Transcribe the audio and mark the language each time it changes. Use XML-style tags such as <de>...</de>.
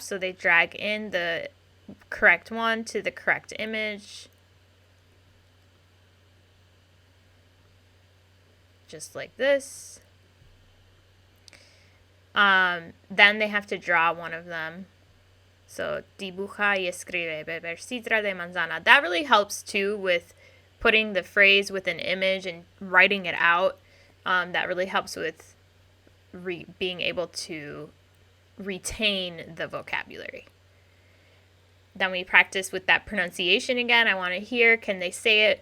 <en>So they drag in the correct one to the correct image. Just like this. Then they have to draw one of them.</en> <es>So, dibuja y escribe beber sidra de manzana.</es> <en>That really helps too with putting the phrase with an image and writing it out. That really helps with being able to retain the vocabulary. Then we practice with that pronunciation again. I want to hear, can they say it?</en>